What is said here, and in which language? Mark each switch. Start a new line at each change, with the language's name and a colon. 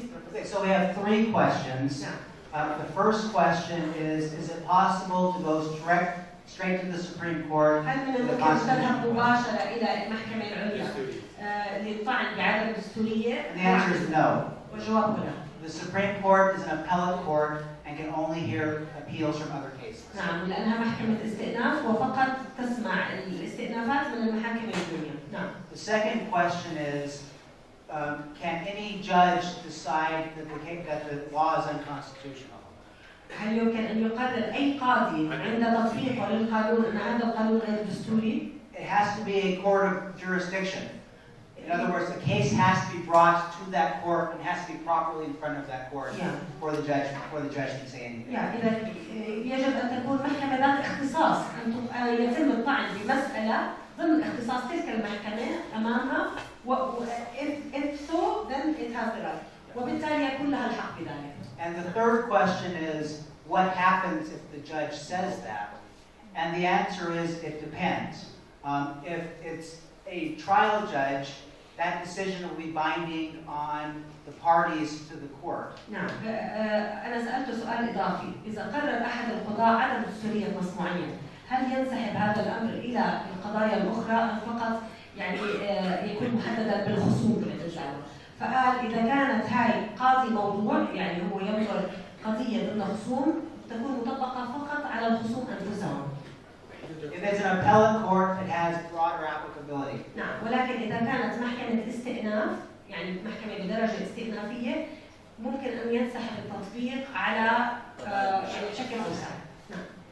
English: Okay, so we have 3 questions. The first question is it possible to go straight to the Supreme Court?
Arabic: هل من الممكن تذهب مباشرة إلى المحكمة العليا للطعن بعدم الدستورية؟
English: And the answer is no.
Arabic: وجوابه لا.
English: The Supreme Court is an appellate court and can only hear appeals from other cases.
Arabic: نعم، لأنها محكمة استئناف وفقط تسمع الاستئنافات من المحاكم العليا. نعم.
English: The second question is, can any judge decide that the law is unconstitutional?
Arabic: هل يمكن أن يقرر أي قاضي عند تطبيقه للقانون أن هذا القانون غير دستوري؟
English: It has to be a court of jurisdiction. In other words, the case has to be brought to that court and has to be properly in front of that court before the judge can say anything.
Arabic: إذا يجب أن تكون محكمة ذات اختصاص أن يتم الطعن بمسألة ضمن اختصاص تلك المحكمة أمامها
English: if so then it has the right
Arabic: وبالتالي يكون لها الحق بذلك.
English: And the third question is, what happens if the judge says that? And the answer is, it depends. If it's a trial judge, that decision will be binding on the parties to the court.
Arabic: نعم، أنا سألت سؤال إضافي، إذا قرر أحد القضاة عدم دستورية نص معين، هل ينسحب هذا الأمر إلى القضايا الأخرى أم فقط يعني يكون محددا بالخصوم بالإجازة؟ فقال إذا كانت هاي قاضي موضوع يعني هو ينظر قضية ضمن خصوم تكون مطبقة فقط على الخصوم أنفسهم.
English: If it's an appellate court, it has broader applicability.
Arabic: نعم، ولكن إذا كانت محكمة استئناف يعني محكمة بدرجة استئنافية ممكن أن ينسحب التطبيق على يعني بشكل أوسع. نعم.